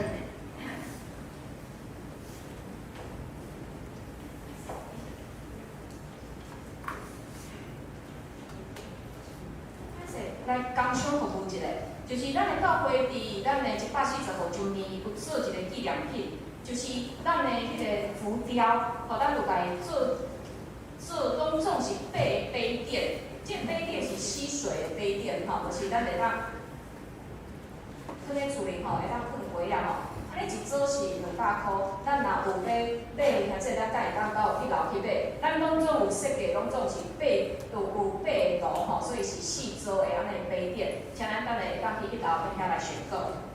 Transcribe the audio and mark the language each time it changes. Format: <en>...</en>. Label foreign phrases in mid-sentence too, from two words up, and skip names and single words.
<nan>来工商服务一下，就是咱的教会伫咱的145周年有做一个纪念品，就是咱的迄个浮雕，咱就来做拢总是8个杯垫，这杯垫是吸水的杯垫就是咱会当放咧厝里会当放杯啊安尼一组是200块，咱若有要买，或者咱会当到去楼去买，咱拢总有设计，拢总是有8个所以是4组的安尼杯垫，请咱等下会当去1楼遐来选购。</nan>